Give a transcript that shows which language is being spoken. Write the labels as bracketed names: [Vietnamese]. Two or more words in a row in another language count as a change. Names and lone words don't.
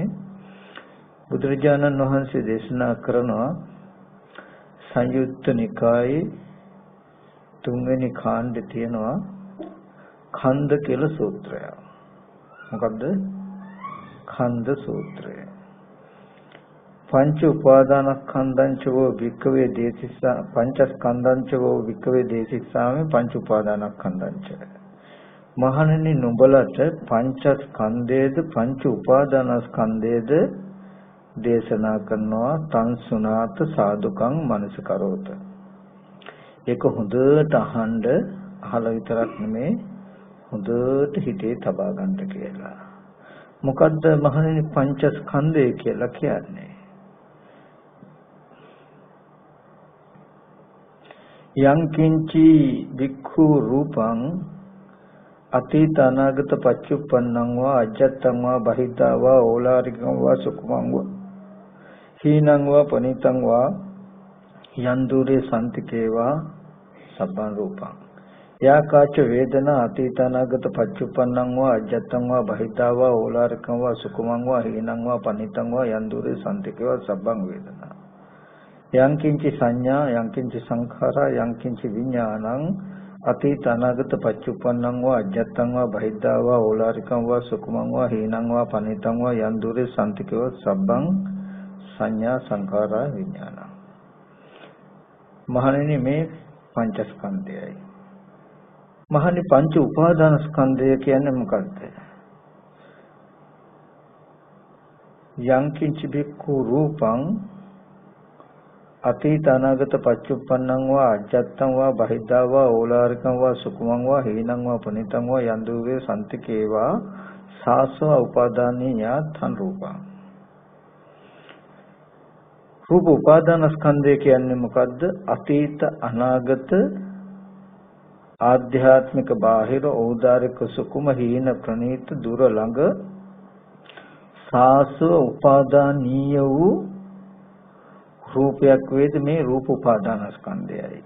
[Sinhala] බුදුරජාණන් වහන්සේ දේශනා කරනවා සංයුත්ත නිකායේ 3 වෙනි කාණ්ඩේ තියෙනවා ඛණ්ඩ කියලා සූත්‍රය. මොකද්ද? ඛණ්ඩ සූත්‍රය. [Pali] පංච උපාදානස්කන්ධංචෝ වික්කවේ දේසිස්සා පංචස්කන්ධංචෝ වික්කවේ දේසිස්සාමේ පංච උපාදානස්කන්ධංච. [Sinhala] මහණෙනි නුඹලට පංචස්කන්ධයේද පංච උපාදානස්කන්ධයේද දේශනා කරනවා [Pali] තං සුනාත සාදුකං මනසකරෝත. [Sinhala] ඒක හොඳට අහලා විතරක් නෙමේ හොඳට හිතේ තබා ගන්න කියලා. මොකද්ද මහණෙනි පංචස්කන්ධය කියලා කියන්නේ? [Pali] යං කිංචි වික්ඛු රූපං අතීත අනාගත පච්චුප්පන්නං වා අජත්තං වා බහිද්ධා වා ඕලාරිකං වා සුකුමං වා හීනං වා පනිතං වා යන්දුරේ සම්තිකේවා සබ්බං රූපං යාකාච වේදනා අතීත අනාගත පච්චුප්පන්නං වා අජත්තං වා බහිද්ධා වා ඕලාරිකං වා සුකුමං වා හීනං වා පනිතං වා යන්දුරේ සම්තිකේවා සබ්බං වේදනා යං කිංචි සංඥා යං කිංචි සංඛාරා යං කිංචි විඥානං අතීත අනාගත පච්චුප්පන්නං වා අජත්තං වා බහිද්ධා වා ඕලාරිකං වා සුකුමං වා හීනං වා පනිතං වා යන්දුරේ සම්තිකේවා සබ්බං සංඥා සංඛාරා විඥාන. [Sinhala] මහණෙනි මේ පංචස්කන්ධයයි. මහණෙනි පංච උපාදාන ස්කන්ධය කියන්නේ මොකක්ද? [Pali] යං කිංචි බික්ඛු රූපං අතීත අනාගත පච්චුප්පන්නං වා අජත්තං වා බහිද්ධා වා ඕලාරිකං වා සුකුමං වා හීනං වා පනිතං වා යන්දුවේ සම්තිකේවා සාසව උපාදානීය තන් රූපං. [Sinhala] රූප උපාදාන ස්කන්ධය කියන්නේ මොකද්ද? අතීත අනාගත ආධ්‍යාත්මික බාහිර ඕදාරික සුකුම හීන ප්‍රනීත දුර ළඟ සාසව උපාදානීය වූ රූපයක් වේද මේ රූප උපාදාන ස්කන්ධයයි.